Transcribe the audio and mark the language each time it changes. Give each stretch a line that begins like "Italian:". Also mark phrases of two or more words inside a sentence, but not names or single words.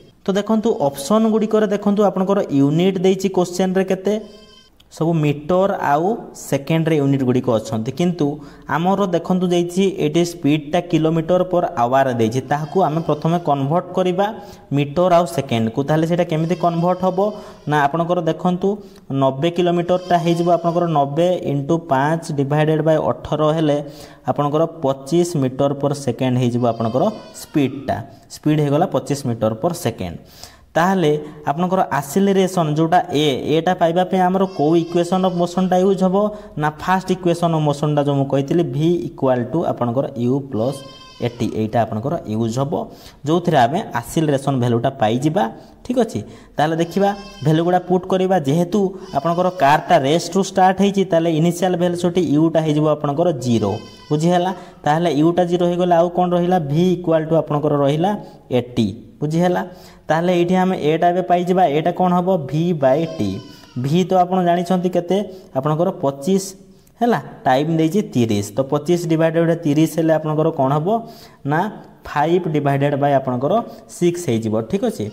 Odia: ତୋ ଦେଖନ୍ତୁ ଅପସନ ଗୁଡ଼ି କରେ ଦେଖନ୍ତୁ ଆପଣଙ୍କର ୟୁନିଟ ଦେଉଛି କ୍ୱେଶ୍ଚନ ରେ କେତେ ସବୁ ମିଟର ଆଉ ସେକେଣ୍ଡ ରେ ୟୁନିଟ ଗୁଡ଼ି କୁ ଅଛନ୍ତି କିନ୍ତୁ ଆମର ଦେଖନ୍ତୁ ଦେଉଛି ଏଠି ସ୍ପିଡ ଟା km/h ଦେଉଛି ତାହାକୁ ଆମେ ପ୍ରଥମେ କନଭର୍ଟ କରିବା ମିଟର ଆଉ ସେକେଣ୍ଡ କୁ ତାହେଲେ ସେଟା କେମିତି କନଭର୍ଟ ହେବ ନା ଆପଣଙ୍କର ଦେଖନ୍ତୁ 90 କିଲୋମିଟର ଟା ହେ ଯିବ ଆପଣଙ୍କର 90 * 5
English: divided by
Odia: 18 ହେଲେ ଆପଣଙ୍କର 25
English: metre per second
Odia: ହେ ଯିବ ଆପଣଙ୍କର ସ୍ପିଡ ହେ ଗଲା 25
English: metre per second
Odia: ତାହେଲେ ଆପଣଙ୍କର ଏକ୍ସେଲେରେସନ ଯୋଉଟା ଏଇଟା ପାଇବା ପାଇଁ ଆମର କୁ
English: equation of motion
Odia: ଟା ୟୁଜ ହେବ ନା
English: first equation of motion
Odia: ଟା ଯୋ ମୁଁ କହିଥିଲି v = ଆପଣଙ୍କର u + at ଏଇଟା ଆପଣଙ୍କର ୟୁଜ ହେବ ଯୋ ଥରେ ଆମେ ଏକ୍ସେଲେରେସନ ଭାଲ୍ୟୁ ଟା ପାଇ ଯିବା ଠିକ ଅଛି। ତାହେଲେ ଦେଖିବା ଭାଲ୍ୟୁ ଗୁଡ଼ା ପୁଟ କରିବା ଯେହେତୁ ଆପଣଙ୍କର କାର ଟା ରେଷ୍ଟ ରୁ ଷ୍ଟାର୍ଟ ହେଉଛି ତାହେଲେ
English: initial velocity
Odia: u ଟା ହେ ଯିବ ଆପଣଙ୍କର 0 ବୁଝି ହେଲା ତାହେଲେ u ଟା 0 ହେ ଗଲା ଆଉ କଣ ରହିଲା v = ଆପଣଙ୍କର ରହିଲା 80 ବୁଝି ହେଲା ତାହେଲେ ଏଠି ଆମେ ଏଇଟା ବି ପାଇ ଯିବା ଏଇଟା କଣ ହେବ v/t v ତ ଆପଣ ଜାଣି ଛନ୍ତି କେତେ ଆପଣଙ୍କର 25 ହେଲା ଟାଇମ ଦେଉଛି 30 ତ 25 ଡିଭାଇଡେଡ 30 ହେଲେ ଆପଣଙ୍କର କଣ ହେବ ନା 5
English: divided by
Odia: ଆପଣଙ୍କର 6 ହେ ଯିବ ଠିକ ଅଛି।